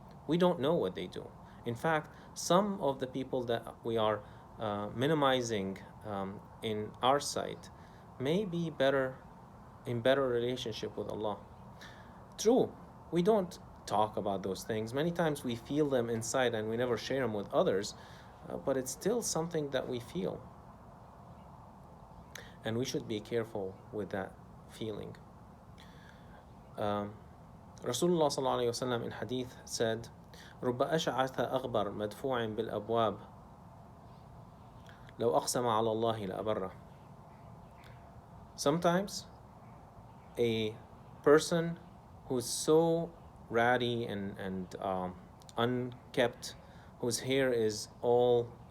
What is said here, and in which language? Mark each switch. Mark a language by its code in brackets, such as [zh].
[en] We don't know what they do. In fact, some of the people that we are minimizing in our sight may be in better relationship with Allah. True, we don't talk about those things. Many times we feel them inside and we never share them with others, but it's still something that we feel. And we should be careful with that feeling. Rasulullah ﷺ in hadith said, [ar] رب أشعث أغبر مدفوع بالأبواب لو أقسم على الله لأبره. [en] Sometimes a person who's so ratty and unkept, whose hair is all